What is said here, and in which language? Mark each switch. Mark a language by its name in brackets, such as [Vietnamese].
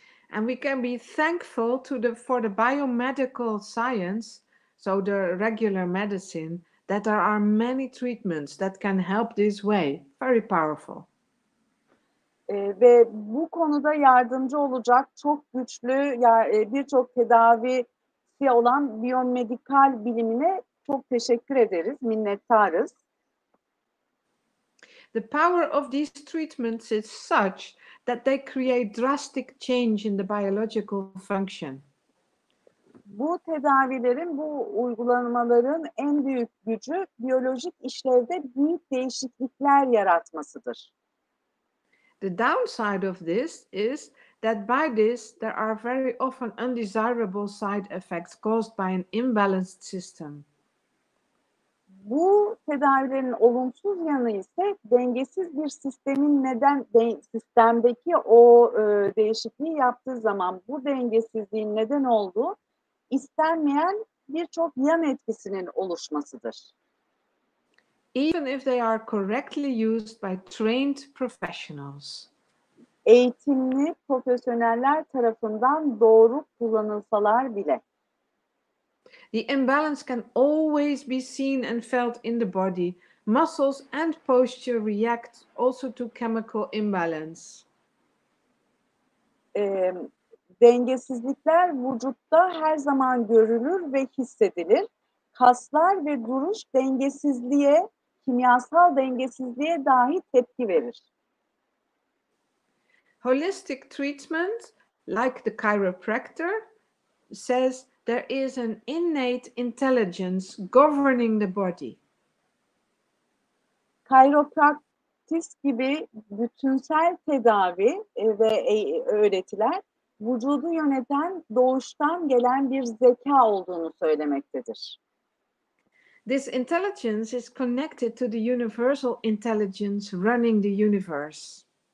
[English] And we can be thankful for the biomedical science, so the regular medicine, that there are many treatments that can help this way. Very powerful. [Turkish] Ve bu konuda yardımcı olacak çok güçlü birçok tedavisi olan biyomedikal bilimine çok teşekkür ederiz, minnettarız. [English] The power of these treatments is such that they create drastic change in the biological function. [Turkish] Bu tedavilerin, bu uygulamaların en büyük gücü biyolojik işlevde büyük değişiklikler yaratmasıdır. [English] The downside of this is that by this there are very often undesirable side effects caused by an imbalanced system. [Turkish] Bu tedavilerin olumsuz yanı ise dengesiz bir sistemin sistemdeki o değişikliği yaptığı zaman bu dengesizliğin neden olduğu istenmeyen birçok yan etkisinin oluşmasıdır. [English] Even if they are correctly used by trained professionals. [Turkish] Eğitimli profesyoneller tarafından doğru kullanılsalar bile. [English] The imbalance can always be seen and felt in the body. Muscles and posture react also to chemical imbalance. [Turkish] Dengesizlikler vücutta her zaman görülür ve hissedilir. Kaslar ve duruş dengesizliğe, kimyasal dengesizliğe dahi tepki verir. [English] Holistic treatment, like the chiropractor, says there is an innate intelligence governing the body. [Turkish] Chiropractic gibi bütünsel tedavi ve öğretiler vücudu yöneten doğuştan gelen bir zeka olduğunu söylemektedir. [English] This intelligence is connected to the universal intelligence running the universe.